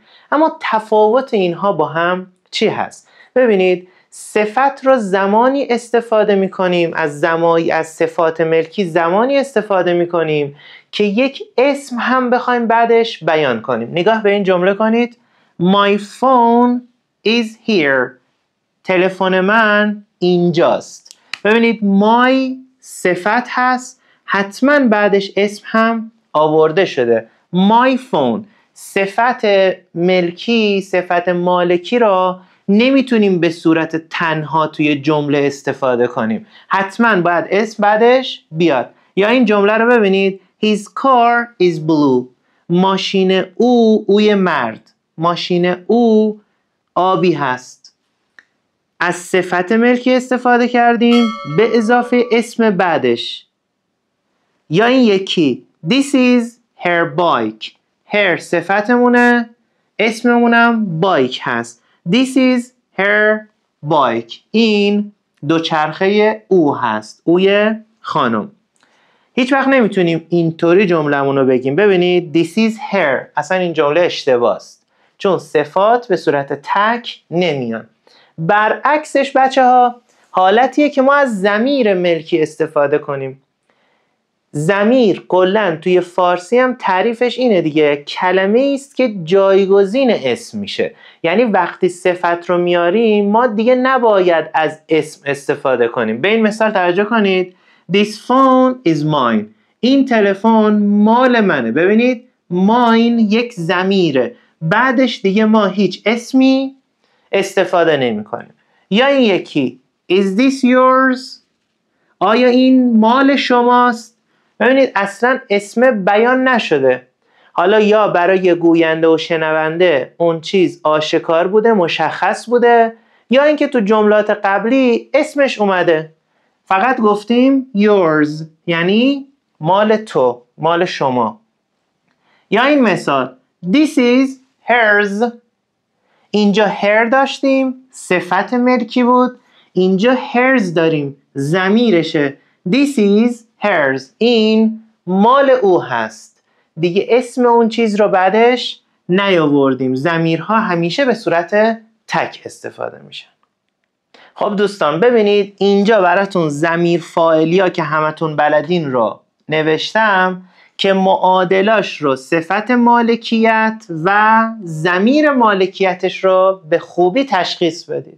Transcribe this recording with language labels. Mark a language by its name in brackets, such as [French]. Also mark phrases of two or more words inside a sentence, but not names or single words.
[Persian] اما تفاوت اینها با هم چی هست؟ ببینید، صفت رو زمانی استفاده میکنیم، از صفات ملکی زمانی استفاده میکنیم که یک اسم هم بخوایم بعدش بیان کنیم. نگاه به این جمله کنید: [English] My phone is here. [Persian] تلفن من اینجاست. ببینید، my صفت هست، حتما بعدش اسم هم آورده شده. [English] My phone [Persian] صفت ملکی، صفت مالکی را نمیتونیم به صورت تنها توی جمله استفاده کنیم، حتما باید اسم بعدش بیاد. یا این جمله رو ببینید: [English] His car is blue. [Persian] ماشین اوی مرد، ماشین او آبی هست. از صفت ملکی استفاده کردیم به اضافه اسم بعدش. یا این یکی: [English] This is her bike. [Persian] her صفتمونه، اسممونم بایک هست. [English] This is her bike. [Persian] این دوچرخه او هست، اوی خانم. هیچ وقت نمیتونیم اینطوری جملمون رو بگیم. ببینید، [English] This is her، [Persian] اصلا این جمله اشتباه است، چون صفات به صورت تک نمیان. برعکسش بچه ها حالتیه که ما از ضمیر ملکی استفاده کنیم. ضمیر کلاً توی فارسی هم تعریفش اینه دیگه، کلمه است که جایگزین اسم میشه. یعنی وقتی صفت رو میاریم ما دیگه نباید از اسم استفاده کنیم. به این مثال توجه کنید: [English] This phone is mine. [Persian] این تلفن مال منه. ببینید، mine یک ضمیره، بعدش دیگه ما هیچ اسمی استفاده نمی کنیم. یا این یکی: [English] Is this yours؟ [Persian] آیا این مال شماست؟ ببینید، اصلا اسم بیان نشده. حالا یا برای گوینده و شنونده اون چیز آشکار بوده، مشخص بوده، یا اینکه تو جملات قبلی اسمش اومده. فقط گفتیم yours، یعنی مال تو، مال شما. یا این مثال: [English] This is hers. [Persian] اینجا her داشتیم، صفت ملکی بود. اینجا hers داریم، ضمیرشه. [English] This is hers. [Persian] این مال او هست. دیگه اسم اون چیز رو بعدش نیاوردیم. ضمیرها همیشه به صورت تک استفاده میشن. خب دوستان، ببینید اینجا براتون ضمیر فاعلیا که همتون بلدین رو نوشتم که معادلاش رو صفت مالکیت و ضمیر مالکیتش رو به خوبی تشخیص بدید.